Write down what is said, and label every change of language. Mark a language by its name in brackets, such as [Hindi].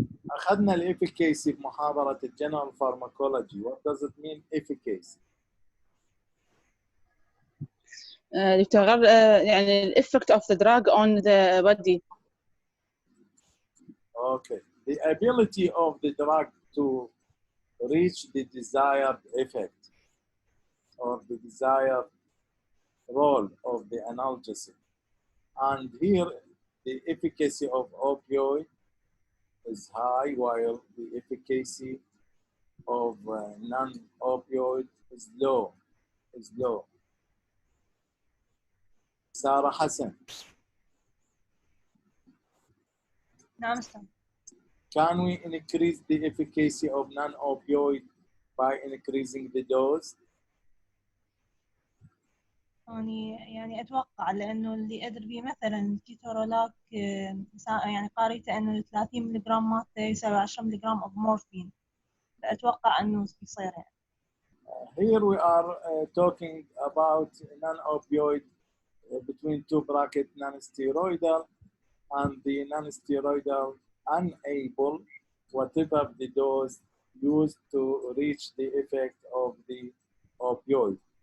[Arabic] أخذنا الإفيكاسي بمحاضرة الجنرال فارماكولوجي. [English] What does it mean efficacy? [Arabic] دكتور يعني ال [English] effect of the drug on the body. Okay. The ability of the drug to reach the desired effect or the desired role of the analgesic. And here the efficacy of opioid is high while the efficacy of non-opioid is low. Sarah Hassan. [Arabic] نعم أستاذ. [English] Can we increase the efficacy of non-opioid by increasing the dose? [Arabic] يعني أتوقع لأنه اللي أدري به مثلا كيتورولاك يعني قاريته أنه 30 ملغ مالته يساوي 10 ملغ أوف مورفين، فأتوقع أنه يصير يعني. [English] Here we are talking about non-opioid between two brackets, non-steroidal and the non-steroidal unable, whatever the dose used to reach the effect of the opioid.